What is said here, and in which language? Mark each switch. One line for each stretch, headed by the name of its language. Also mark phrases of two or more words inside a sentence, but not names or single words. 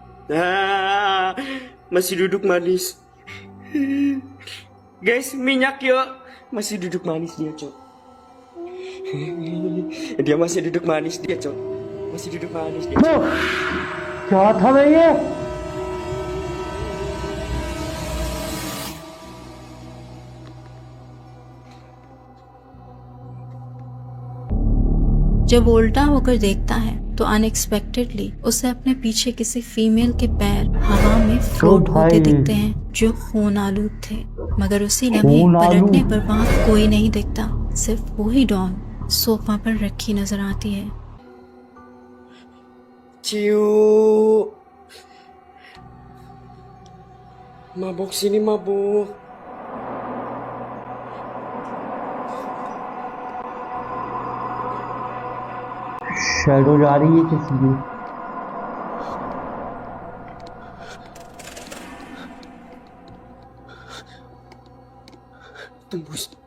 Indonesian: Masih duduk manis. Guys, minyak yuk. Masih duduk manis dia, Cok. Dia masih duduk manis dia, Cok. Masih duduk manis dia.
Hindi: वो क्या था भाई ये? जब वो उल्टा होकर देखता है तो अनएक्सपेक्टेडली उसे अपने पीछे किसी फीमेल के पैर हवा में फ्लोट भाई। होते दिखते हैं जो खून आलूद थे, मगर उसी लम्हे खून आलूद। पलटने पर वहाँ कोई नहीं दिखता, सिर्फ वही डॉल सोफा पर रखी नजर आती है।
Indonesian: Ciu. Mabuk sini mabuk.
Hindi: शैडो जा रही है किसी की।
Indonesian: Tembus.